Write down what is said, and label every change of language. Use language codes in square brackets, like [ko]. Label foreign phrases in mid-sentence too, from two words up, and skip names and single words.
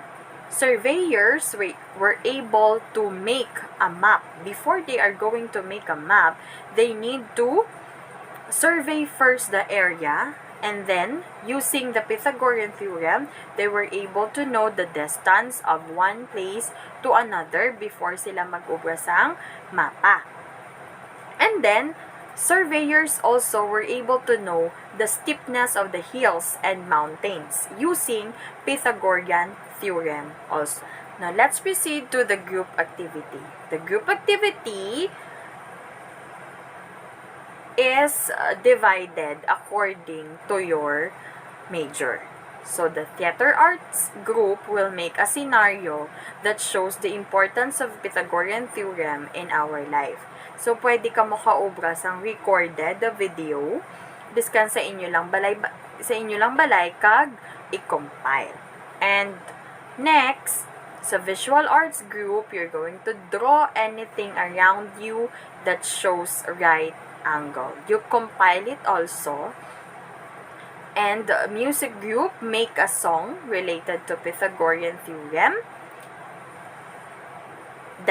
[en] Surveyors were able to make a map. Before they are going to make a map, they need to survey first the area, and then using the Pythagorean theorem, they were able to know the distance of one place to another before [hil] sila mag-ubra sang mapa. [en] And then surveyors also were able to know the steepness of the hills and mountains using Pythagorean theorem also. Now let's proceed to the group activity. The group activity is divided according to your major. So the theater arts group will make a scenario that shows the importance of Pythagorean theorem in our life. [hil] So pwede ka makaobra sang recorded video biskan sa inyo lang balay kag i-compile. [en] And next, sa visual arts group, you're going to draw anything around you that shows right angle. You compile it also. And music group, make a song related to Pythagorean theorem.